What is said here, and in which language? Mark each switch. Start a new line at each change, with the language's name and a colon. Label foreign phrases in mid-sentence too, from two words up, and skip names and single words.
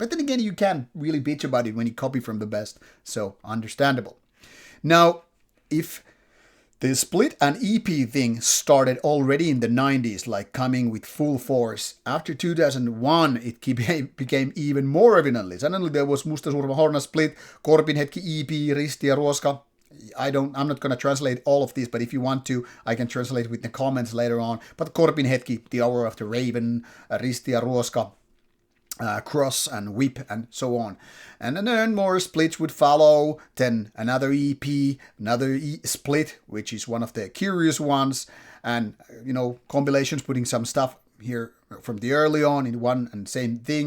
English: But then again, you can't really bitch about it when you copy from the best, so understandable. Now, if the split and EP thing started already in the 90s, like coming with full force. After 2001, it became even more evidently. Suddenly there was Musta Surma Horna split, Korpin Hetki EP, Risti ja Ruoska. I'm not going to translate all of these, but if you want to, I can translate with the comments later on. But Korpin Hetki, The Hour of the Raven, Risti ja Ruoska, Cross and Whip and so on. And then more splits would follow, then another EP, another split, which is one of the curious ones, and, compilations putting some stuff here from the early on in one and same thing.